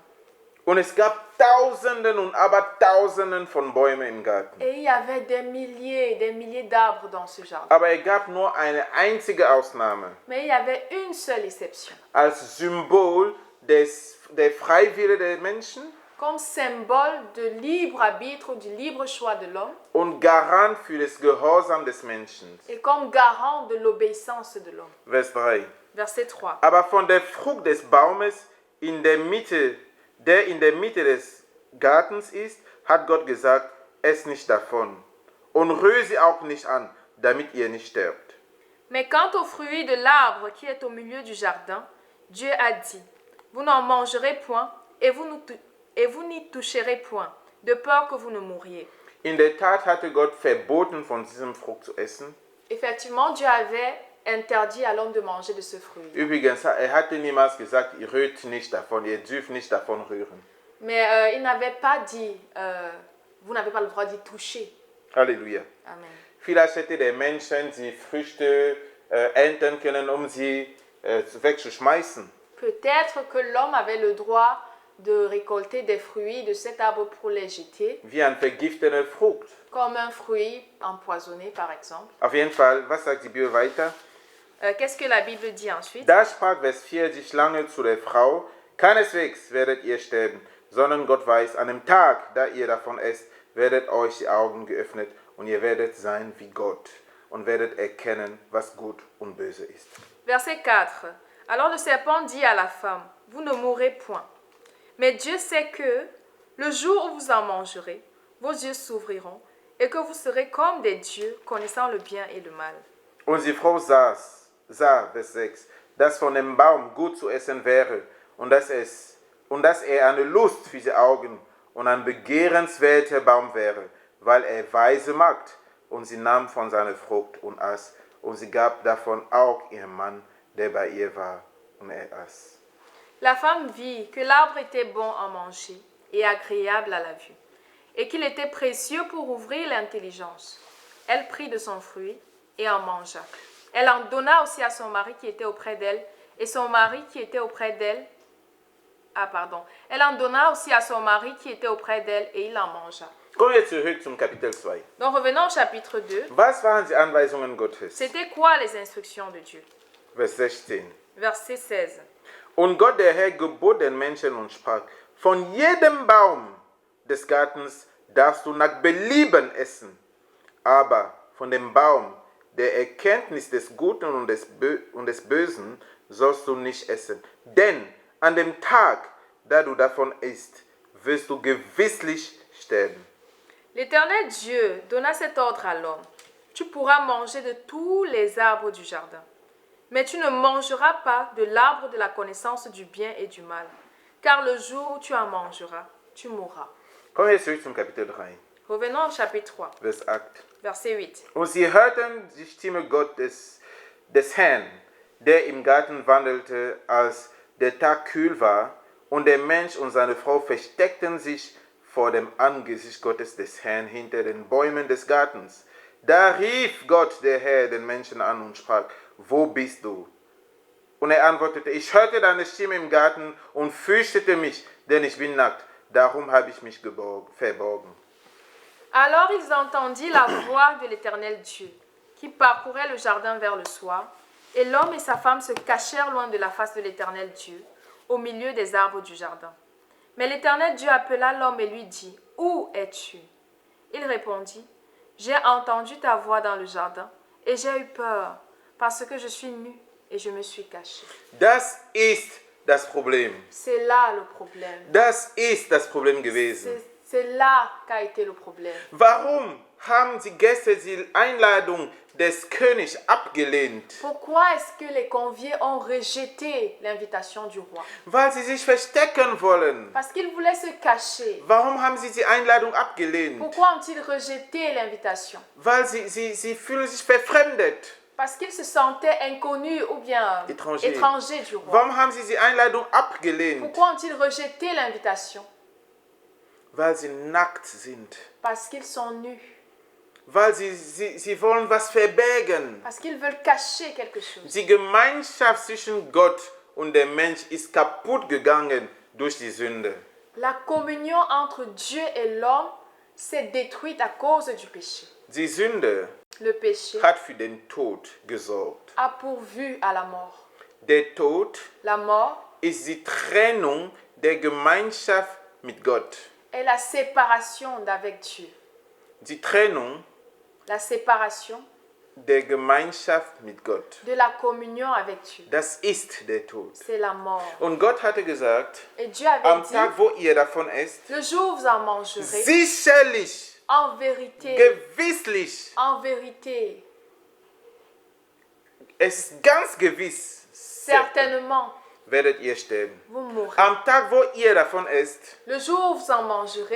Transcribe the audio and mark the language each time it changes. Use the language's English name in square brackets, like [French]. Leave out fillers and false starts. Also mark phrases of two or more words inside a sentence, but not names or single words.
[German] Und es gab Tausenden und Abertausenden von Bäumen im Garten. [French] Et il y avait des milliers d'arbres dans ce jardin. [German] Aber gab nur eine einzige Ausnahme. [French] Mais il y avait une seule exception. [German] Als Symbol der Freiwillen der Menschen. [French] Comme symbole de libre arbitre, du libre choix de l'homme. [German] Und Garant für das Gehorsam des Menschen. [French] Et comme garant de l'obéissance de l'homme. [German] Vers 3. [French] Verset 3. [German] Aber von der Frucht des Baumes der in der Mitte des Gartens ist, hat Gott gesagt, esst nicht davon. Und rühre sie auch nicht an, damit ihr nicht sterbt. [French] Mais quant au fruit de l'arbre qui est au milieu du jardin, Dieu a dit, vous n'en mangerez point et vous n'y toucherez point, de peur que vous ne mouriez. [German] In der Tat hatte Gott verboten, von diesem Frucht zu essen. [French] Effectivement, Dieu avait interdit à l'homme de manger de ce fruit. [German] Übrigens, hatte niemals gesagt, ihr rührt nicht davon, ihr dürft nicht davon rühren. [French] Mais il n'avait pas dit, vous n'avez pas le droit d'y toucher. Halleluja. Amen. [German] Vielleicht hätte der Mensch die Früchte ernten können, sie wegzuschmeißen. [French] Peut-être que l'homme avait le droit de récolter des fruits de cet arbre pour les jeter. [German] Wie ein vergifteter Frucht. [French] Comme un fruit empoisonné, par exemple. [German] Auf jeden Fall, was sagt die Bibel weiter? [French] Qu'est-ce que la Bible dit ensuite? [German] Da sprach Vers 4 die Schlange zu der Frau, keineswegs werdet ihr sterben, sondern Gott weiß, an dem Tag, da ihr davon esst, werdet euch die Augen geöffnet und ihr werdet sein wie Gott und werdet erkennen, was gut und böse ist. [French] Verset 4. Alors le serpent dit à la femme, vous ne mourrez point. Mais Dieu sait que, le jour où vous en mangerez, vos yeux s'ouvriront et que vous serez comme des dieux, connaissant le bien et le mal. [German] Und die Frau sah, Vers 6, dass von dem Baum gut zu essen wäre und dass er eine Lust für die Augen und ein begehrenswerter Baum wäre, weil er weise macht. Und sie nahm von seiner Frucht und aß, und sie gab davon auch ihrem Mann, der bei ihr war, und er aß. [French] La femme vit que l'arbre était bon à manger et agréable à la vue, et qu'il était précieux pour ouvrir l'intelligence. Elle prit de son fruit et en mangea. Elle en donna aussi à son mari qui était auprès d'elle, et son mari qui était auprès d'elle. Elle en donna aussi à son mari qui était auprès d'elle, et il en mangea. [German] Kommen wir zurück zum Kapitel 2. [French] Donc revenons au chapitre 2. [German] Was waren die Anweisungen Gottes? [French] C'était quoi les instructions de Dieu? [German] Vers 16. [French] Verset 16. [German] Und Gott der Herr gebot den Menschen und sprach, von jedem Baum des Gartens darfst du nach Belieben essen, aber von dem Baum der Erkenntnis des Guten und des Bösen sollst du nicht essen. Denn an dem Tag, da du davon isst, wirst du gewisslich sterben. [French] L'Éternel Dieu donna cet ordre à l'homme. Tu pourras manger de tous les arbres du jardin, mais tu ne mangeras pas de l'arbre de la connaissance du bien et du mal, car le jour où tu en mangeras, tu mourras. [German] Kommen wir zurück zum Kapitel 3, [French] Revenons au chapitre 3, [German] Vers 8. [French] Verset 8. [German] Und sie hörten die Stimme Gottes, des Herrn, der im Garten wandelte, als der Tag kühl war, und der Mensch und seine Frau versteckten sich vor dem Angesicht Gottes des Herrn hinter den Bäumen des Gartens. Da rief Gott, der Herr, den Menschen an und sprach: Wo bist du? Und er antwortete: Ich hörte deine Stimme im Garten und fürchtete mich, denn ich bin nackt. Darum habe ich mich verborgen. [French] Alors ils entendirent la voix de l'Éternel Dieu, qui parcourait le jardin vers le soir, et l'homme et sa femme se cachèrent loin de la face de l'Éternel Dieu, au milieu des arbres du jardin. Mais l'Éternel Dieu appela l'homme et lui dit: Où es-tu? Il répondit: J'ai entendu ta voix dans le jardin, et j'ai eu peur, parce que je suis nu et je me suis caché. [German] Das ist das Problem. [French] C'est là le problème. [German] Das ist das Problem gewesen. [French] C'est là qu'a été le problème. [German] Warum haben die Gäste die Einladung des Königs abgelehnt? [French] Pourquoi est-ce que les conviés ont rejeté l'invitation du roi? [German] Weil sie sich verstecken wollen. [French] Parce qu'ils voulaient se cacher. [German] Warum haben sie die Einladung abgelehnt? [French] Pourquoi ont-ils rejeté l'invitation? [German] Weil sie fühlen sich verfremdet. [French] Parce qu'ils se sentaient inconnus ou bien étrangers du roi. [German] Warum haben sie die Einladung abgelehnt? [French] Pourquoi ont-ils rejeté l'invitation? [German] Weil sie nackt sind. [French] Parce qu'ils sont nus. [German] Weil sie wollen was verbergen. [French] Parce qu'ils veulent cacher quelque chose. [German] Die Gemeinschaft zwischen Gott und dem Mensch ist kaputt gegangen durch die Sünde. [French] La communion entre Dieu et l'homme s'est détruite à cause du péché. [German] Die Sünde [French] Le péché [German] hat für den Tod gesorgt. [French] a pourvu à la mort. [German] Der Tod [French] La mort [German] ist die Trennung der Gemeinschaft mit Gott. [French] est la séparation d'avec Dieu. [German] Die Trennung [French] La séparation [German] der Gemeinschaft mit Gott. [French] de la communion avec Dieu. [German] Das ist der Tod. [French] C'est la mort. [German] Und Gott hatte gesagt, [French] Et Dieu avait [German] am [French] dit, [German] Tag, wo ihr davon esst, [French] le jour où vous en mangerez, [German] sicherlich, [French] en vérité, [German] gewisslich, [French] en vérité, [German] es ist ganz gewiss, [French] certainement, [German] werdet ihr sterben. [French] vous mourrez. [German] Am Tag, wo ihr davon esst, [French] Le jour où vous en mangerez,